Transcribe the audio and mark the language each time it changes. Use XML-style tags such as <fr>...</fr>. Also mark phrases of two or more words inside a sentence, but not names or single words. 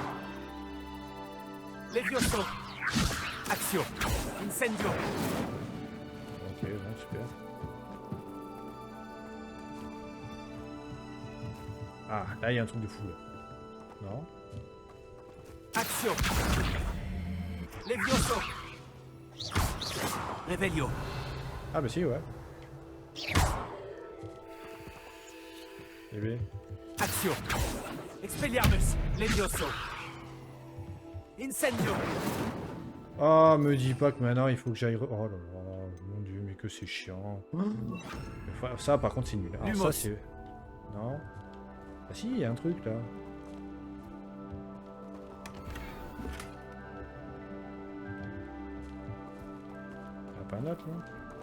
<fr>Levioso. Action. Incendio. Ok, bon, super. Ah, là il y a un truc de fou là. Non? Action. Levioso. Revelio. Ah bah si, ouais. Eh bien. Action. Expelliarmus. Levioso. Incendio. Oh, me dis pas que maintenant il faut que j'aille... Oh là là, mon dieu, mais que c'est chiant. Ça par contre c'est nul. Alors Lumos. ça c'est... Non. Ah si, il y a un truc là. Il y a pas un autre là?</fr>